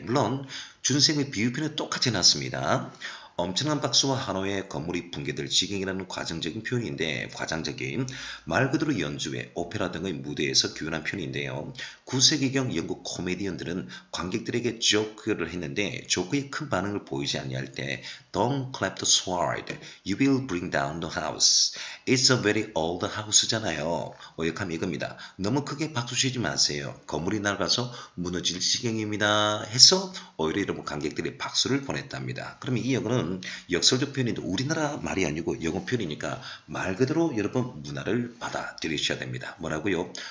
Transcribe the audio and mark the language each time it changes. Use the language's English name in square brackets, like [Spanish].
[Korean] 물론 준쌤의 비유편은 똑같이 놨습니다. 엄청난 박수와 한호의 건물이 붕괴될 지경이라는 과정적인 표현인데 과장적인 말 그대로 연주회, 오페라 등의 무대에서 교훈한 표현인데요. 9세기경 영국 코미디언들은 관객들에게 조크를 했는데 조크의 큰 반응을 보이지 아니할 때 [English] Don't clap the sword, you will bring down the house. It's a very old house잖아요. [Korean] 어역하면 이겁니다. 너무 크게 박수 치지 마세요. 건물이 낡아서 무너질 지경입니다. 해서 오히려 이런 관객들이 박수를 보냈답니다. 그러면 이 영어는 역설적 표현인데 우리나라 말이 아니고 영어 표현이니까 말 그대로 여러분 문화를 받아들이셔야 됩니다. 뭐라고요?